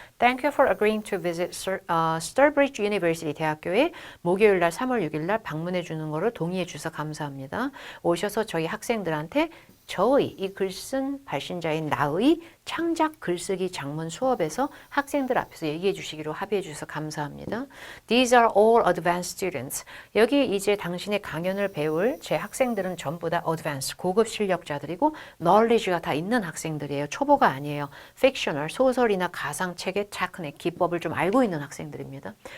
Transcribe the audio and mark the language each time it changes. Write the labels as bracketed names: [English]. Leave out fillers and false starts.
[English] Thank you for agreeing to visit Sturbridge University [Korean] 대학교에 목요일 날 3월 6일 날 방문해 주는 거를 동의해 주셔서 감사합니다. 오셔서 저희 학생들한테 저의 이 글쓴 발신자인 나의 창작 글쓰기 작문 수업에서 학생들 앞에서 얘기해 주시기로 합의해 주셔서 감사합니다. [English] These are all advanced students. [Korean] 여기 이제 당신의 강연을 배울 제 학생들은 전부 다 advanced, 고급 실력자들이고 knowledge가 다 있는 학생들이에요. 초보가 아니에요. fictional, 소설이나 가상책의 테크닉, 기법을 좀 알고 있는 학생들입니다.